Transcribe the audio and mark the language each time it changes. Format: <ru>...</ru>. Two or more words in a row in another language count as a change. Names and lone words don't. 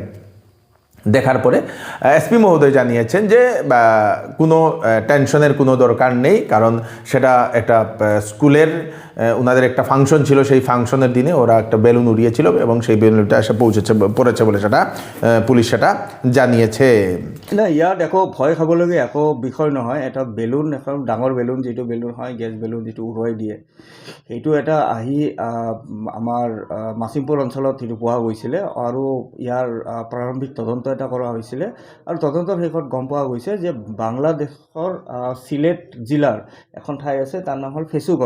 <bn>দেখার পরে এসপি মহোদয় জানিয়েছেন যে কোনো টেনশনের কোনো দরকার নেই, কারণ সেটা একটা স্কুলের ওনাদের একটা ফাংশন ছিল, সেই ফাংশনের দিনে ওরা একটা বেলুন উড়িয়েছিল এবং সেই বেলুনটা এসে পড়েছে বলে সেটা পুলিশ সেটা জানিয়েছে।</bn> <as>না, ইয়াত একো ভয় খাবলগীয়া একো বিষয় নহয়। এটা বেলুন, এখন ডাঙৰ বেলুন, যিটো বেলুন হয় গেছ বেলুন, যিটো উৰুৱাই দিয়ে, সেইটো এটা আহি আমাৰ মাছিমপুৰ অঞ্চলত সেইটো পোৱা গৈছিলে, আৰু ইয়াৰ প্ৰাৰম্ভিক তদন্ত এটা কৰা হৈছিলে। আৰু তদন্তৰ শেষত গম পোৱা গৈছে যে বাংলাদেশৰ চিলেট জিলাৰ এখন ঠাই আছে, তাৰ নাম হ'ল ফেচুগঞ্জ।</as>